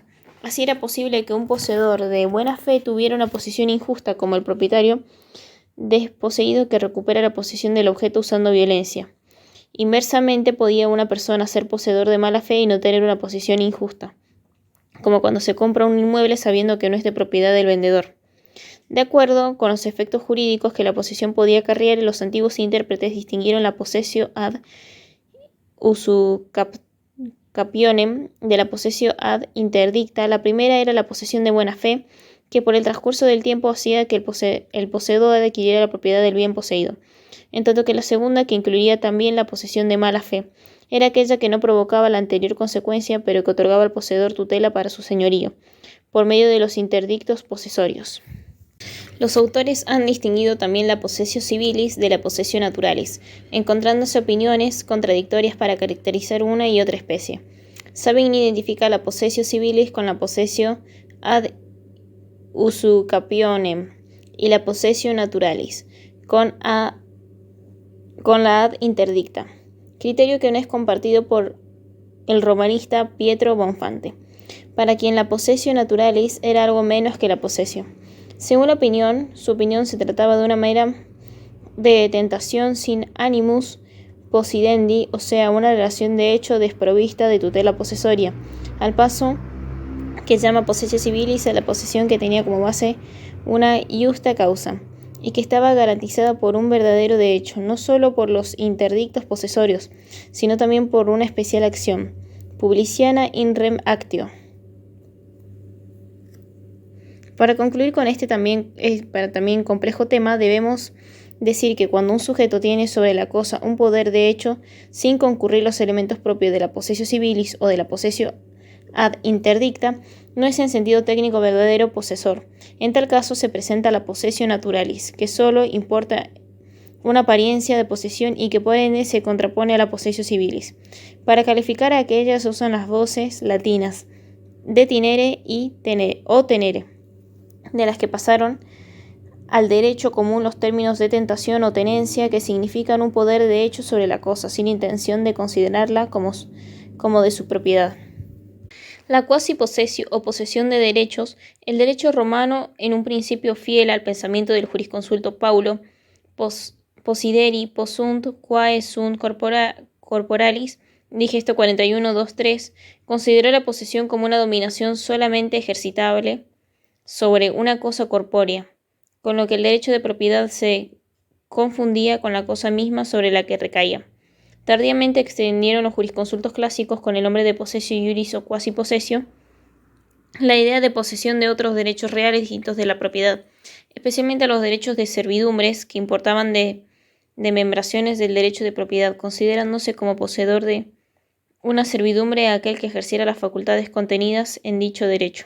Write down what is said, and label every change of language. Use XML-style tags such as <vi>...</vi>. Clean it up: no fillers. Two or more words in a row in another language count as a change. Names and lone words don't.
<es>Así era posible que un poseedor de buena fe tuviera una posesión injusta como el propietario desposeído que recupera la posesión del objeto usando violencia. Inversamente podía una persona ser poseedor de mala fe y no tener una posesión injusta, como cuando se compra un inmueble sabiendo que no es de propiedad del vendedor. De acuerdo con los efectos jurídicos que la posesión podía acarrear, los antiguos intérpretes distinguieron la</es> <la>possessio ad usucapione</la> <es>de la</es> <la>possessio ad interdicta.</la> <es>La primera era la posesión de buena fe, que por el transcurso del tiempo hacía que el poseedor adquiriera la propiedad del bien poseído, en tanto que la segunda, que incluía también la posesión de mala fe, era aquella que no provocaba la anterior consecuencia, pero que otorgaba al poseedor tutela para su señorío, por medio de los interdictos posesorios. Los autores han distinguido también la</es> <la>possessio civilis</la> <es>de la</es> <la>possessio naturalis,</la> <es>encontrándose opiniones contradictorias para caracterizar una y otra especie. Saben identificar la</es> <la>possessio civilis</la> <es>con la</es> <la>possessio ad usucapione</la> <es>y la</es> <la>possessio naturalis</la> <es>con la</es> <la>ad interdicta,</la> <es>criterio que no es compartido por el romanista Pietro Bonfante, para quien la</es> <la>possessio naturalis</la> <es>era algo menos que la possessio. Según su opinión se trataba de una mera de tentación sin</es> <la>animus possidendi,</la> <es>o sea, una relación de hecho desprovista de tutela posesoria, al paso que llama</es> <la>possessio civilis</la> <es>a la posesión que tenía como base una justa causa y que estaba garantizada por un verdadero derecho, no solo por los interdictos posesorios, sino también por una especial acción,</es> <la>publiciana in rem actio.</la> <es>Para concluir con este también complejo tema, debemos decir que cuando un sujeto tiene sobre la cosa un poder de hecho, sin concurrir los elementos propios de la</es> <la>possessio civilis</la> <es>o de la</es> <la>possessio ad interdicta,</la> <es>no es en sentido técnico verdadero posesor. En tal caso se presenta la</es> <la>possessio naturalis,</la> <es>que solo importa una apariencia de posesión y que por ende se contrapone a la</es> <la>possessio civilis.</la> <es>Para calificar a aquellas se usan las voces latinas detinere y tenere, o tenere, de las que pasaron al derecho común los términos de tentación o tenencia, que significan un poder de hecho sobre la cosa, sin intención de considerarla como de su propiedad. La</es> <la>quasi possessio</la> <es>o posesión de derechos, el derecho romano, en un principio fiel al pensamiento del jurisconsulto Paulo,</es> <la>possideri possunt quae sunt corporalis,</la> <es>digesto 41.2.3, consideró la posesión como una dominación solamente ejercitable sobre una cosa corpórea, con lo que el derecho de propiedad se confundía con la cosa misma sobre la que recaía. Tardíamente extendieron los jurisconsultos clásicos con el nombre de</es> <la>possessio iuris</la> <es>o</es> <la>quasi possessio</la> <es>la idea de posesión de otros derechos reales distintos de la propiedad, especialmente a los derechos de servidumbres que importaban de membraciones del derecho de propiedad, considerándose como poseedor de una servidumbre a aquel que ejerciera las facultades contenidas en dicho derecho.</es>